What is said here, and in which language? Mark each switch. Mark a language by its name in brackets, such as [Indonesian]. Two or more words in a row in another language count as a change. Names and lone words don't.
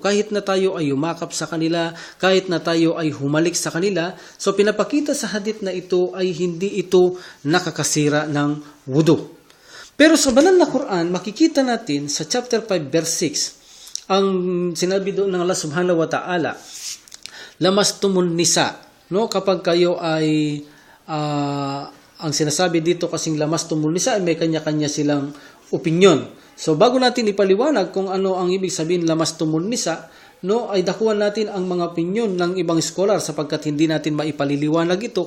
[Filipino] Kahit na tayo ay yumakap sa kanila, kahit na tayo ay humalik sa kanila, so pinapakita sa hadith na ito ay hindi ito nakakasira ng wudu. Pero sa banal na Quran, makikita natin sa chapter 5 verse 6, ang sinabi doon ng [Arabic] الله سبحانه وتعالى, لامستم النساء, [Filipino] no, kapag kayo ay ang sinasabi dito kasing [Arabic] لامستم النساء [Filipino] ay may kanya-kanya silang opinyon. So bago natin ipaliwanag kung ano ang ibig sabihin [Arabic] لامستم النساء, [Filipino] no, ay dakuan natin ang mga opinyon ng ibang scholar sapagkat hindi natin maipaliliwanag ito.